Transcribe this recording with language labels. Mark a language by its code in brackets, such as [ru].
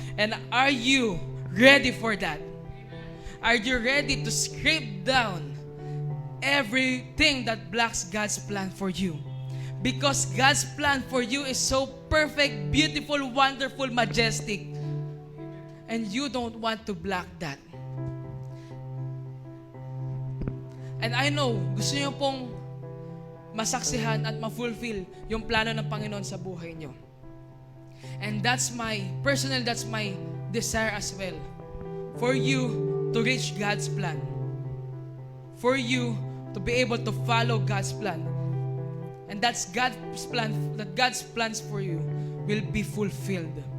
[en] And are you ready for that? Are you ready to scrape down everything that blocks God's plan for you? Because God's plan for you is so perfect, beautiful, wonderful, majestic. And you don't want to block that. And I know, [tl] gusto niyo pong masaksihan at ma-fulfill yung plano ng Panginoon sa buhay niyo. [en] And that's my desire as well. For you to reach God's plan. For you to be able to follow God's plan. And that's God's plan, that God's plans for you will be fulfilled.